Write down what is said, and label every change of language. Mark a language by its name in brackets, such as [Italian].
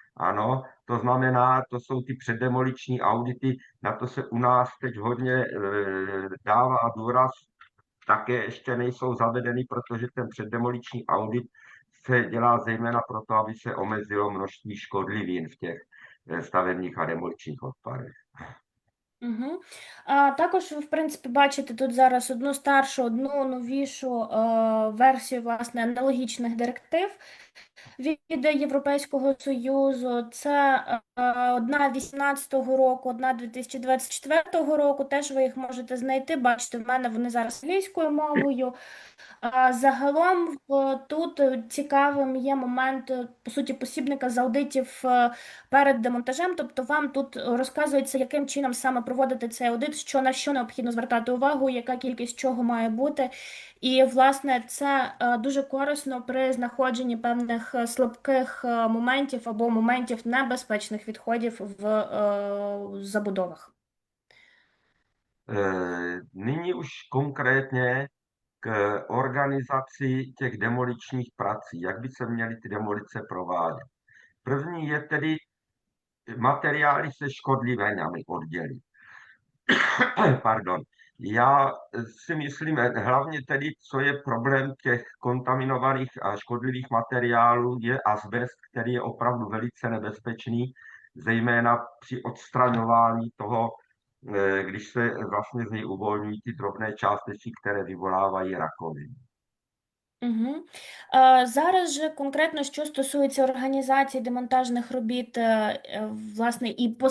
[Czech] Ano, to znamená, to jsou ty předdemoliční audity, na to se u nás teď hodně dává důraz, také ještě nejsou zavedeny, protože ten předdemoliční audit se dělá zejména proto, aby se omezilo množství škodlivin v těch stavebních a demoličních odpadech. Угу. [Ukrainian] Також ви, в принципі, бачите тут зараз одну старшу, одну новішу версію, власне, аналогічних директив від Європейського Союзу. Це одна 18-го року, одна 2024 року. Теж ви їх можете знайти. Бачите, в мене вони зараз англійською мовою. Загалом тут цікавим є момент, по суті, посібника з аудитів перед демонтажем, тобто вам тут розказується, яким чином саме проводити цей аудит, на що необхідно звертати увагу, яка кількість чого має бути. І, власне, це дуже корисно при знаходженні певних слабких моментів або моментів небезпечних відходів в забудовах. [Czech] Nyní už konkrétně k organizaci těch demoličních prací, jak by se měly ty demolice provádět. První je tedy materiály se škodlivinami oddělit. Pardon. Já si myslím, hlavně tedy, co je problém těch kontaminovaných a škodlivých materiálů, je azbest, který je opravdu velice nebezpečný, zejména při odstraňování toho, když se vlastně z něj uvolňují ty drobné částečky, které vyvolávají rakovinu. Угу. [Ukrainian] Зараз же конкретно, що стосується організації демонтажних робіт, власне, і